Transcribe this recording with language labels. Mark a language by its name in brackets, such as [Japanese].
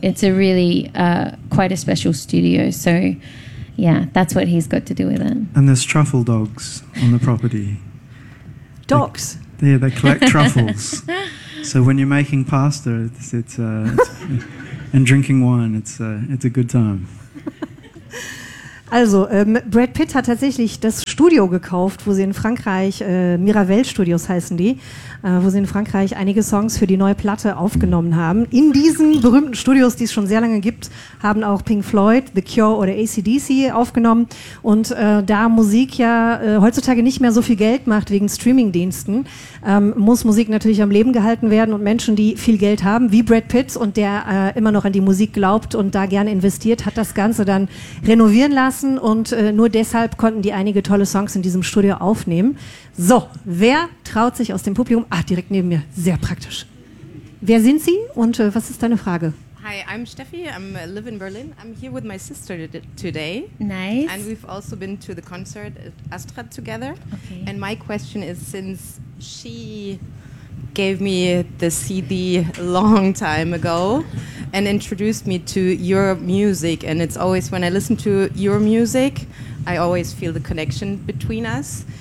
[English] It's a really quite a special studio. So yeah, that's what he's got to do with it. And there's truffle dogs on the property. Dogs? They collect truffles. So when you're making pasta and drinking wine, it's a good time. [German] Also, Brad Pitt hat tatsächlich das Studio gekauft, wo sie in Frankreich, Miravel Studios heißen die, wo sie in Frankreich einige Songs für die neue Platte aufgenommen haben. In diesen berühmten Studios, die es schon sehr lange gibt, haben auch Pink Floyd, The Cure oder AC/DC aufgenommen. Und da Musik ja heutzutage nicht mehr so viel Geld macht wegen Streamingdiensten, muss Musik natürlich am Leben gehalten werden. Und Menschen, die viel Geld haben, wie Brad Pitt und der immer noch an die Musik glaubt und da gerne investiert, hat das Ganze dann renovieren lassen. Und nur deshalb konnten die einige tolle Songs in diesem Studio aufnehmen. So, wer traut sich aus dem Publikum? Ach, direkt neben mir. Sehr praktisch. Wer sind Sie und was ist deine Frage? [English] Hi, I'm Steffi. I live in Berlin. I'm here with my sister today. Nice. And we've also been to the concert at Astrid together. Okay. And my question is, since she gave me the CD a long time ago and introduced me to your music, and it's always when I listen to your music, I always feel the connection between us.